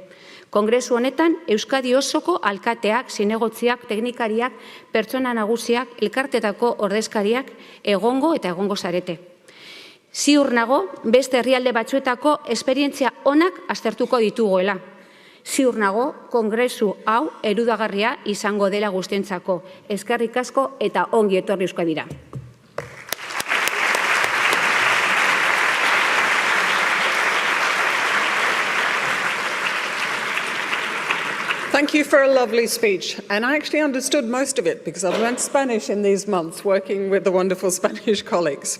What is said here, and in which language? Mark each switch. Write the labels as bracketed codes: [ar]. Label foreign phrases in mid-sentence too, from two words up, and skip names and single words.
[eu] Kongresu honetan, Euskadi osoko alkateak, zinegotziak, teknikariak, pertsona nagusiak, elkartetako ordezkariak egongo eta egongo zarete. Ziur nago, beste herrialde batzuetako esperientzia onak aztertuko ditugoela. Ziur nago, kongresu hau erudagarria izango dela guztientzako. Eskerrik asko eta ongi etorri Euskadira. [en] Thank you for a lovely speech. And I actually understood most of it because I've learned Spanish in these months working with the wonderful Spanish colleagues.